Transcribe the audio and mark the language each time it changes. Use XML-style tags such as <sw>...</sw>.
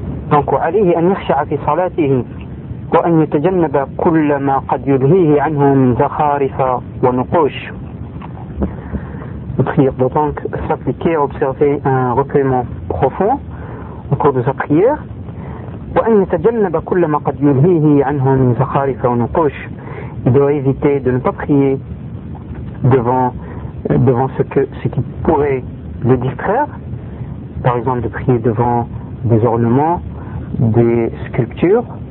<ar>Donc, عليه أن يخشع في صلاته وأن يتجنب كل ما قد يلهيه عنه من زخارف ونقوش.</ar> <fr>Une prière doit donc s'appliquer à observer un recueillement profond au cours de sa prière.</fr> <ar>وأن يتجنب كل ما قد يلهيه عنه من زخارف ونقوش.</ar> <fr>Il doit éviter de ne pas prier devant ce qui pourrait le distraire, par exemple de prier devant des ornements, des sculptures.</fr>